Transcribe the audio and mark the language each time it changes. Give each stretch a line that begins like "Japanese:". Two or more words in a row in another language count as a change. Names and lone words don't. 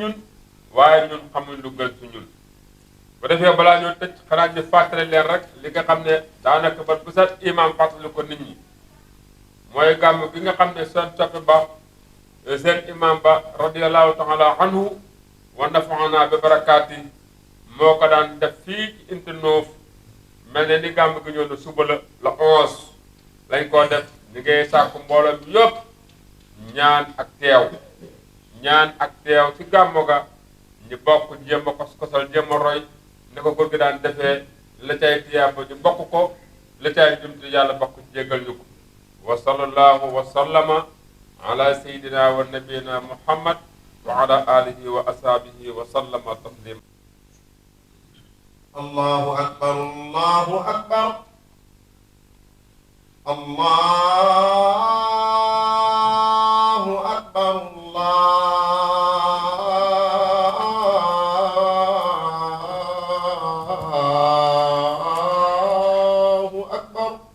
Wolof: ñun waaye ñun xamuñ lu gën ci ñun bu defee balaa ñoo tëj xanaa ñu fàttali leen rek li nga xam ne daanaka ba bu set imam fàttali ko nit ñi mooy gàmm gi nga xam ne seen soppi ba seen imam ba
Arabic: رضي الله تعالى عنه ونفعنا ببركات
Wolof: moo ko daan def fii ci Unité 9 mel ne ni gàmm gi ñëw na suba la 11 lañ koo def ni ngay sàkku mbooloo bi yëpp ñaan ak teew ci gàmmu ga ñu bokk jéem a kos-kosal jéem a roy ne ko góor gi daan defee la cay tiyaaba ñu bokk ko la cay jumti yàlla bokk jéggal ñu ko
Arabic: وصلى الله وسلم على سيدنا ونبينا محمد وعلى آله وأصحابه وسلم تسليما الله أكبر الله أكبر الله أكبر الله أكبر